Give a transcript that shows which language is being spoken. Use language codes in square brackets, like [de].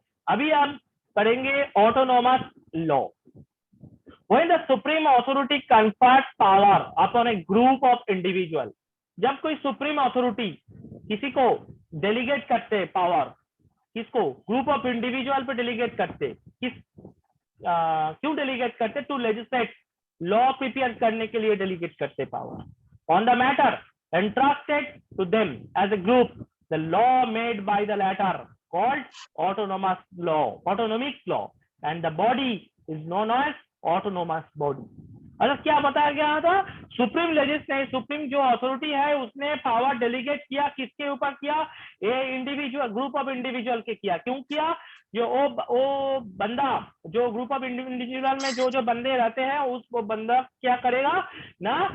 [hi] अभी हम करेंगे autonomous law. [en] When the supreme authority confers power upon a group of individual, [hi] जब कोई सुप्रीम अथॉरिटी किसी को डेलीगेट करते पावर, किसको? ग्रुप ऑफ इंडिविजुअल पे डेलीगेट करते, क्यों डेलीगेट करते? [en] to legislate, law prepare [hi] करने के लिए [en] Delegate करते power on the matter entrusted to them as a group, the law made by the latter called autonomic law, and the body is known as autonomous body. [hi] अच्छा, क्या बताया गया था? Supreme legislation, supreme जो authority है उसने power delegate किया, किसके ऊपर किया? ये इंडिविजुअल, ग्रुप ऑफ इंडिविजुअल के किया। क्यों किया? जो वो बंदा, जो ग्रुप ऑफ इंडिविजुअल में जो बंदे रहते हैं, वो बंदा क्या करेगा ना?